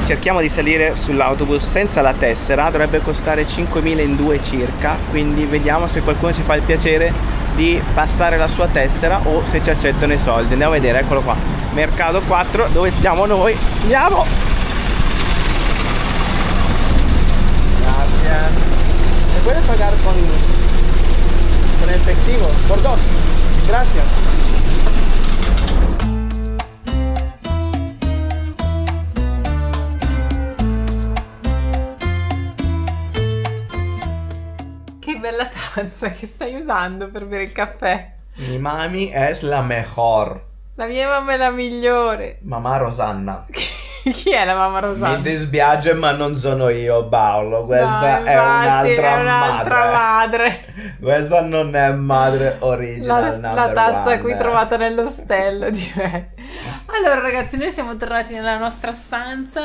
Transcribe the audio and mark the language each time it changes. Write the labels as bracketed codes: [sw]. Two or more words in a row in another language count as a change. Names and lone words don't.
[it] Cerchiamo di salire sull'autobus senza la tessera, dovrebbe costare 5.000 in due circa, quindi vediamo se qualcuno ci fa il piacere di passare la sua tessera o se ci accettano i soldi. Andiamo a vedere, eccolo qua, Mercato 4, dove stiamo noi. Andiamo! Grazie. [es] ¿Se puede pagar con efectivo? Por dos. Gracias. [it] Che bella tazza che stai usando per bere il caffè. [es] Mi mami es la mejor. [it] La mia mamma è la migliore. Mamma Rosanna. Chi è la mamma Rosanna? Mi dispiace ma non sono io, Paolo. Questa è un'altra madre. Questa non è madre original. La tazza qui trovata nell'ostello, direi. Allora ragazzi, noi siamo tornati nella nostra stanza.